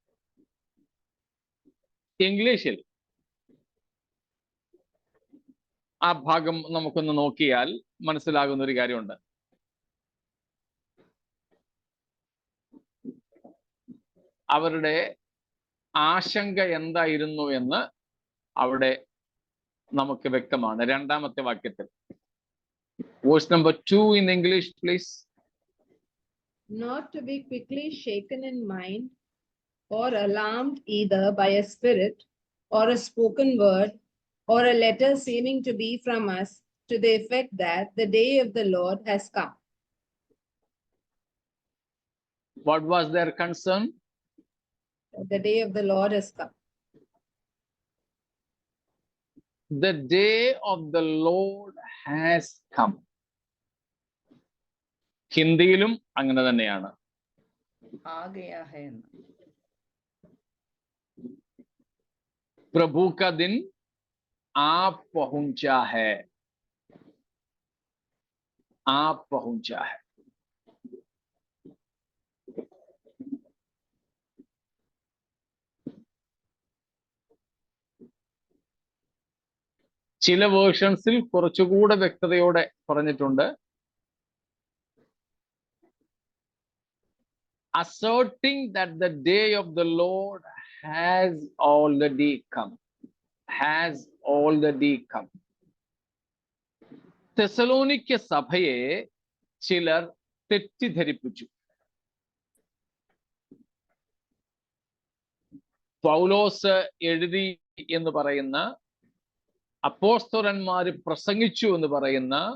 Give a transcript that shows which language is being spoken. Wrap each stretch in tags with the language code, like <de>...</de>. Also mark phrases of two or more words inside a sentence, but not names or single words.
<ml>ഇംഗ്ലീഷിൽ ആ ഭാഗം നമുക്കൊന്ന് നോക്കിയാൽ മനസ്സിലാകുന്ന ഒരു കാര്യമുണ്ട്. അവരുടെ ആശങ്ക എന്തായിരുന്നു എന്ന് അവിടെ നമുക്ക് വ്യക്തമാണ്. രണ്ടാമത്തെ വാക്യത്തിൽ.</ml> <en>Verse number 2 in English, please. Not to be quickly shaken in mind or alarmed either by a spirit or a spoken word or a letter seeming to be from us, to the effect that the day of the Lord has come. What was their concern? The day of the Lord has come. The day of the Lord has come.</en> <ml>ഹിന്ദിയിലും അങ്ങനെ തന്നെയാണ്.</ml> <hi>आ गया है ना। प्रभु का दिन आप पहुंचा है, आप पहुंचा है.</hi> <ml>ചില വേർഷൻസിൽ കുറച്ചുകൂടെ വ്യക്തതയോടെ പറഞ്ഞിട്ടുണ്ട്.</ml> <en>Asserting that the day of the Lord has already come. Has already come.</en> <ml>തെസലോനിക്ക സഭയെ ചിലർ തെറ്റിദ്ധരിപ്പിച്ചു. പൗലോസ് എഴുതി എന്ന് പറയുന്ന, അപ്പോസ്തലന്മാര് പ്രസംഗിച്ചു എന്ന് പറയുന്ന,</ml>